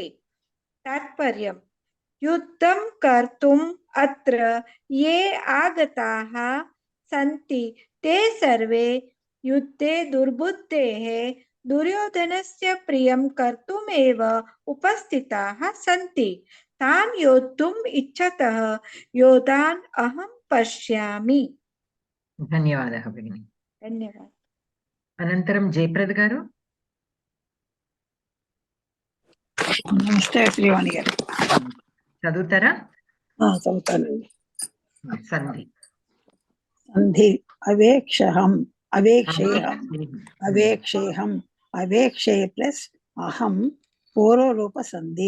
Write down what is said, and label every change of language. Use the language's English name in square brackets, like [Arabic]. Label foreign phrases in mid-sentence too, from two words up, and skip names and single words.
[Sanskrit] तात्पर्यम् युद्धं कर्तुम् अत्र ये आगताः सन्ति ते सर्वे युद्धे दुर्बुद्धेः दुर्योधनस्य प्रियं कर्तुमेव उपस्थिताः सन्ति। तान् योद्धुम् इच्छतः योधान् अहं पश्यामि। ధన్యవాదాः భగిని. धन्यवादः. [Telugu] అనంతరం జయప్రద గారు. నమస్తే శ్రీవాణి గారు. చదువుతారా? చదువుతానండి. సంధి. సంధి అవేక్షహం అవేక్షేహం అవేక్షేహం అవేక్షే ప్లస్ అహం పూర్వరూప సంధి.